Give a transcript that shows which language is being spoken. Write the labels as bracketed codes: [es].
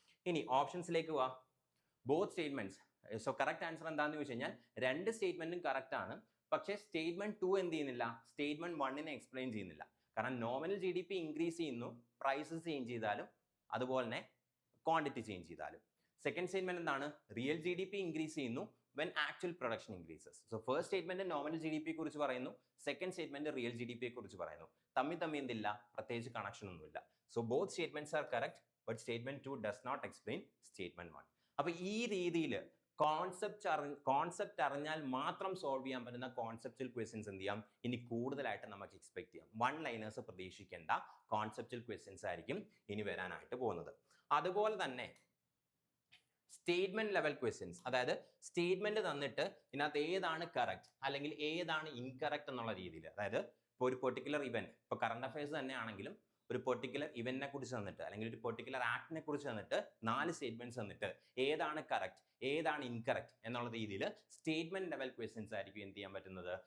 [ml] ഇനി ഓപ്ഷൻസിലേക്ക് പോവാ. Both statements. So correct answer എന്താണെന്ന് ചോദിച്ചു കഴിഞ്ഞാൽ രണ്ട് സ്റ്റേറ്റ്മെന്റും കറക്റ്റ് ആണ്. പക്ഷേ സ്റ്റേറ്റ്മെന്റ് 2 എന്ത് ചെയ്യുന്നില്ല? സ്റ്റേറ്റ്മെന്റ് 1നെ എക്സ്പ്ലെയിൻ ചെയ്യുന്നില്ല. കാരണം നോമിനൽ GDP ഇൻക്രീസ് ചെയ്യുന്നു, പ്രൈസസ് ചേഞ്ച് ചെയ്താലും അതുപോലെ തന്നെ ക്വാണ്ടിറ്റി ചേഞ്ച് ചെയ്താലും. സെക്കൻഡ് സ്റ്റേറ്റ്മെന്റ് എന്താണ്? റിയൽ GDP ഇൻക്രീസ് ചെയ്യുന്നു [en] when actual production increases. [ml] So first statement nominal GDP കുറിച്ച് പറയുന്നു, second statement റിയൽ GDP കുറിച്ച് പറയുന്നു. തമ്മിൽ എന്തില്ല? പ്രത്യേകിച്ച് കണക്ഷൻ ഒന്നുമില്ല. [en] So both statements are correct, but statement 2 does not explain statement 1. [ml] അപ്പോൾ ഈ രീതിയിൽ കോൺസെപ്റ്റ് അറിഞ്ഞാൽ മാത്രം സോൾവ് ചെയ്യാൻ പറ്റുന്ന കോൺസെപ്റ്റുവൽ ക്വസ്റ്റ്യൻസ് എന്ത് ചെയ്യാം? ഇനി കൂടുതലായിട്ട് നമുക്ക് എക്സ്പെക്ട് ചെയ്യാം. 1 ലൈനേഴ്സ് പ്രതീക്ഷിക്കേണ്ട കോൺസെപ്റ്റുവൽ ക്വസ്റ്റ്യൻസ് ആയിരിക്കും ഇനി വരാനായിട്ട് പോകുന്നത്. അതുപോലെ തന്നെ സ്റ്റേറ്റ്മെന്റ് ലെവൽ ക്വസ്റ്റ്യൻസ്, അതായത് സ്റ്റേറ്റ്മെന്റ് തന്നിട്ട് ഇതിനകത്ത് ഏതാണ് കറക്റ്റ് അല്ലെങ്കിൽ ഏതാണ് ഇൻകറക്റ്റ് എന്നുള്ള രീതിയിൽ, അതായത് ഇപ്പോൾ ഒരു പെർട്ടിക്കുലർ ഇവന്റ്, ഇപ്പോൾ കറണ്ട് അഫയേഴ്സ് തന്നെ ആണെങ്കിലും ഒരു പെർട്ടിക്കുലർ ഇവന്റിനെ കുറിച്ച് തന്നിട്ട് അല്ലെങ്കിൽ ഒരു പെർട്ടിക്കുലർ ആക്ടിനെ കുറിച്ച് തന്നിട്ട് 4 സ്റ്റേറ്റ്മെന്റ്സ് തന്നിട്ട് ഏതാണ് കറക്റ്റ് ഏതാണ് ഇൻകറക്റ്റ് എന്നുള്ള രീതിയിൽ സ്റ്റേറ്റ്മെന്റ് ലെവൽ ക്വസ്റ്റ്യൻസ് ആയിരിക്കും എന്ത് ചെയ്യാൻ പറ്റുന്നത്?